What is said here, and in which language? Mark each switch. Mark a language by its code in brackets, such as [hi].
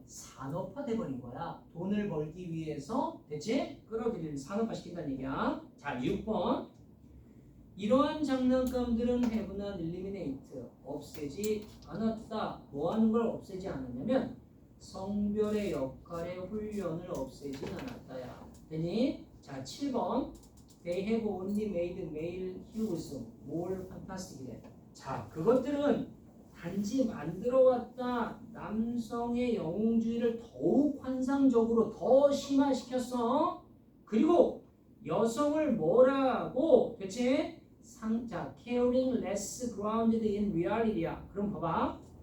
[ko] 산업화 돼버린 거야. 돈을 벌기 위해서 대체 끌어들이는 산업화시킨다는 얘기야. 자 6번 이러한 장난감들은 [en] have not eliminate [ko] 없애지 않았다. 뭐하는 걸 없애지 않았냐면 성별의 역할의 훈련을 없애진 않았다야. 되니? [en] 자 7번 They have only made male heroes more fantastic. [ko] 자, 그것들은 단지 만들어왔다. 남성의 영웅주의를 더욱 환상적으로 더 심화시켰어. 그리고 여성을 뭐라고 대체 자, [en] caring less grounded in reality [ko] 야. 그럼 봐봐.